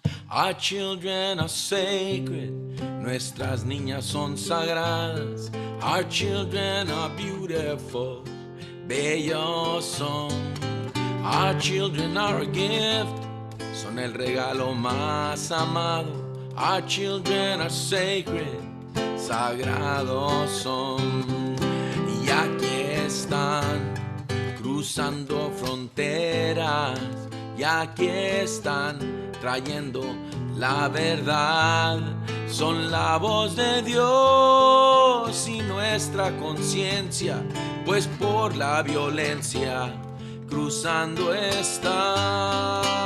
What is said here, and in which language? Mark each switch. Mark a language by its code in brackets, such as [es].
[en] Our children are sacred, [es] nuestras niñas son sagradas. [en] Our children are beautiful, [es] bellos son. [en] Our children are a gift, [es] son el regalo más amado. [en] Our children are sacred, [es] sagrados son. Y aquí están, cruzando fronteras. Y aquí están, trayendo la verdad. Son la voz de Dios y nuestra conciencia, pues por la violencia cruzando están.